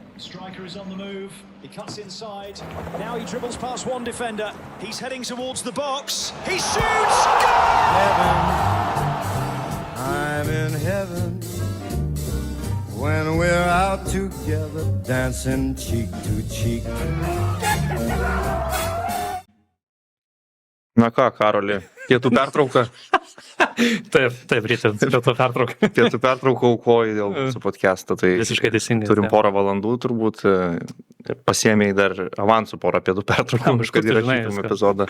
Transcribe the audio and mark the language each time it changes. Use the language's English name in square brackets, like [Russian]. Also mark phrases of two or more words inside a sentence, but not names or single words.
[English] Striker is on the move. He cuts inside. Now he dribbles past one defender. He's heading towards the box. He shoots! Heaven, I'm in heaven when we're out together dancing cheek to cheek. [Lithuanian] Na ką, Karoli, pietų pertrauka? Taip, ryte, pietų pertrauka. Pietų pertrauką aukoji dėl mūsų podcast'o, tai Visiškai teisingai. turim porą valandų turbūt, pasiėmėjai dar avansų porą pietų pertraukų, kad įrašytum epizodą.